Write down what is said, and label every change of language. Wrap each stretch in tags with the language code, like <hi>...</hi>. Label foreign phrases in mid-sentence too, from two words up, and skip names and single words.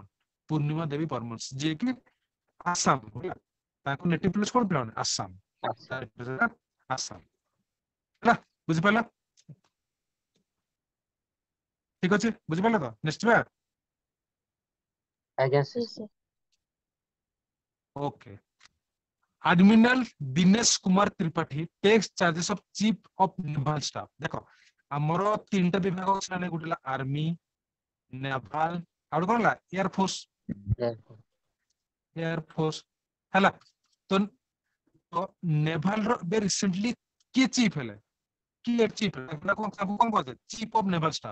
<or>ପୂର୍ଣ୍ଣିମା ଦେବୀ ବର୍ମନ ଯିଏକି ଆସାମ ହେଲା, ତାଙ୍କ</or> <en>native place</en> <or>କଣ ପିଲାମାନେ ଆସାମ, ଆଚ୍ଛା ଆସାମ ହେଲା। ବୁଝିପାରିଲ? ଠିକ ଅଛି, ବୁଝିପାରିଲ ତ? ନେକ୍ସଟ ଯିବା। ଆଜ୍ଞା जी ସାର୍। सर।</or> <en>ओके। Admiral दिनेश कुमार त्रिपाठी takes charges of chief of naval staff.</en> <or>देखो ଆମର ତିନିଟା ବିଭାଗ ଅଛି ମାନେ ଗୋଟେ ହେଲା ଆର୍ମି, ନେଭାଲ ଆଉ ଗୋଟେ କଣ ହେଲା</or> <en>air force. air force</en> <or>ହେଲା। ତ ନେଭାଲ ର ଏବେ ରିସେଣ୍ଟଲି କିଏ ଚିଫ ହେଲେ, କିଏ ଚିଫ ହେଲେ ତାଙ୍କୁ କଣ କୁହାଯାଏ,</or> <en>chief of naval staff.</en>